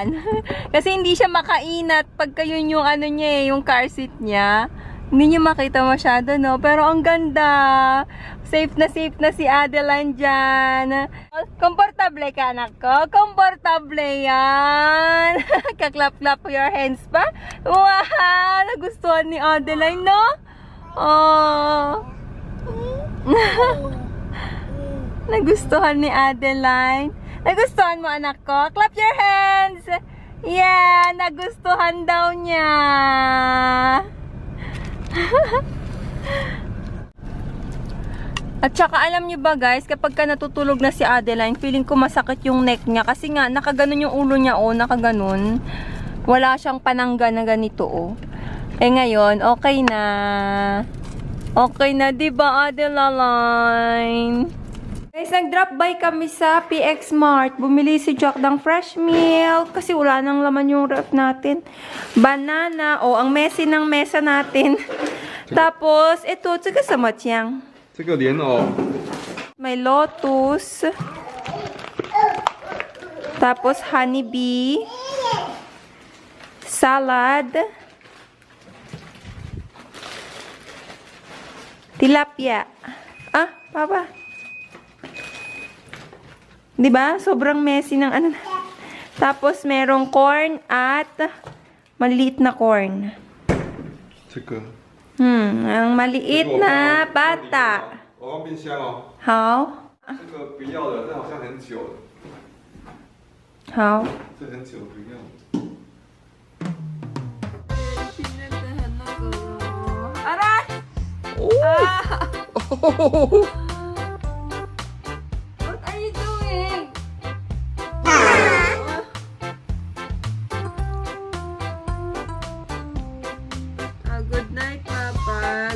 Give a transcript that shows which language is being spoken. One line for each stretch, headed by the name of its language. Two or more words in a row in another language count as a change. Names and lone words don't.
Filipino: Kasi hindi siya makainat pagka yun yung niya, yung
English: car seat
Filipino: niya. Hindi niya makita masyado, no? Pero ang ganda. Safe na si Adeline dyan. Komportable ka, anak ko? Komportable yan. Kaklap-klap
English: your hands
Filipino: pa. Wow! Nagustuhan ni Adeline, no? Oh. Nagustuhan ni Adeline. Nagustuhan mo, anak ko?
English: Clap your hands. Yeah,
Filipino: nagustuhan daw niya. At saka alam niyo ba, guys, kapag ka natutulog na si Adeline, feeling ko masakit yung neck niya. Kasi nga, nakaganon yung ulo niya, oh, nakaganon. Wala siyang panangga na ganito, oh. Eh ngayon, okay na. Okay na, diba, Adeline? Guys, nag-drop by kami sa PX Mart. Bumili si Jack ng
English: fresh milk.
Filipino: Kasi wala nang laman yung ref natin. Banana, oh, ang messy ng mesa natin. Tapos, ito, tsaka sa matyang.
Chinese: 这个莲藕
Filipino: May lotus. Tapos honeybee. Salad. Tilapia. Ah, papa. 'Di ba? Sobrang messy ng ano. Tapos merong corn at maliit na corn.
Chinese: 这个
Filipino: ang maliit na bata.
Chinese: 我放冰箱哦。好。这个不要了，这好像很久了。好。这很久不要。
Filipino: Aray!
English: What are you doing? Good night, Papa.